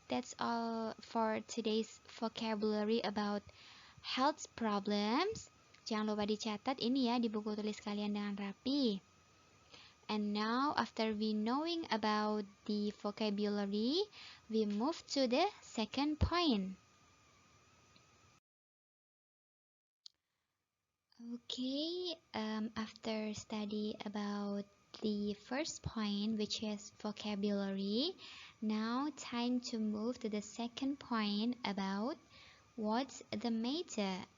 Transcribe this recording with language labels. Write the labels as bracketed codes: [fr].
[en] That's all for today's vocabulary about health problems. [id] Jangan lupa dicatat ini ya di buku tulis kalian dengan rapi. [en] And now, after we knowing about the vocabulary, we move to the second point. Okay, after study about the first point, which is vocabulary, now time to move to the second point about what's the matter.